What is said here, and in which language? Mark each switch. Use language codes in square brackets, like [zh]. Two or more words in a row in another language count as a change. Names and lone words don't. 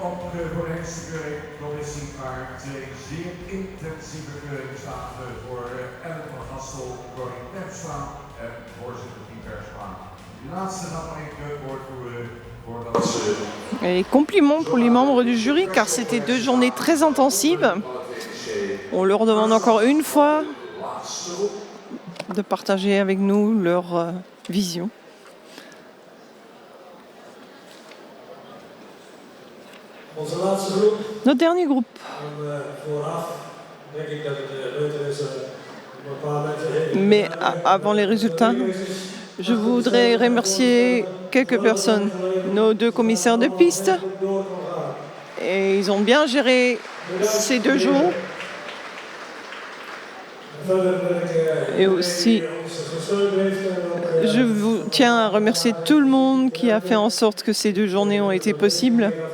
[nl] voor de Hengstenkeuring-commissie waar twee zeer intensieve keuringen staan voor Ellen van Gastel, Corrie Terpstra en voorzitter Piet Persma. Die laatste gaat nog even het woord voeren voordat ze... [fr] Et compliments pour les membres du jury car c'était 2 journées très intensives. On leur demande encore une fois de partager avec nous leur vision. [nl] Onze laatste groep. [fr] Notre dernier groupe. [nl] Vooraf denk ik dat het leuker is een paar mensen. [fr] Mais avant les résultats, je voudrais remercier quelques personnes, nos 2 commissaires de piste. Et ils ont bien géré ces 2 jours. Et aussi, je vous tiens à remercier tout le monde qui a fait en sorte que ces 2 journées ont été possibles.